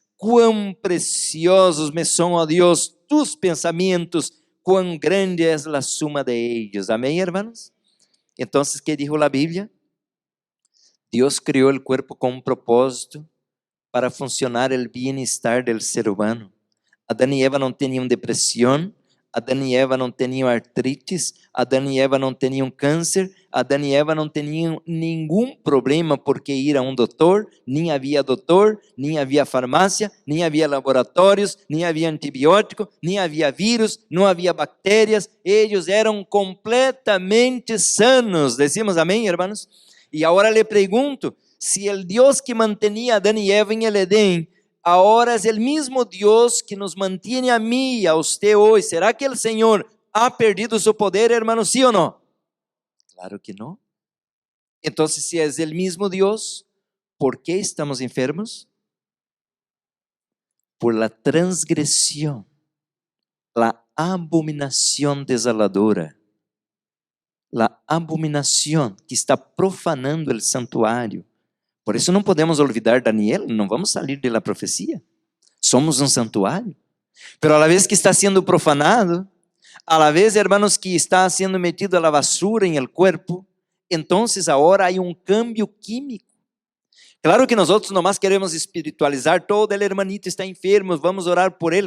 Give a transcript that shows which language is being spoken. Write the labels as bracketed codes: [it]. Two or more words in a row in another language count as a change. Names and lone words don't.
[es] Cuán preciosos me son, oh Dios, tus pensamientos, cuán grande es la suma de ellos. Amén, hermanos. Entonces, ¿qué dijo la Biblia? Dios creó el cuerpo con un propósito para funcionar el bienestar del ser humano. [pt] Adão e Eva não tinham depressão, Adão e Eva não tinham artrites, Adão e Eva não tinham câncer, Adão e Eva não tinham nenhum problema porque ir a um doutor, nem havia farmácia, nem havia laboratórios, nem havia antibiótico, nem havia vírus, não havia bactérias, eles eram completamente sanos, [es] decimos amém, hermanos? [pt] E agora lhe pergunto, se o Deus que mantinha Adão e Eva em [es] el Edén, ahora es el mismo Dios que nos mantiene a mí y a usted hoy. ¿Será que el Señor ha perdido su poder, hermano? ¿Sí o no? Claro que no. Entonces, si es el mismo Dios, ¿por qué estamos enfermos? Por la transgresión, la abominación desoladora, la abominación que está profanando el santuario. [pt] Por isso não podemos olvidar Daniel, não vamos sair da profecia. Somos um santuário. [es] Pero a la vez que está sendo profanado, a la vez, hermanos, que está sendo metido a la basura en el cuerpo, entonces ahora hay un cambio químico. Claro que nosotros nomás queremos espiritualizar, todo el hermanito está enfermo, vamos orar por él.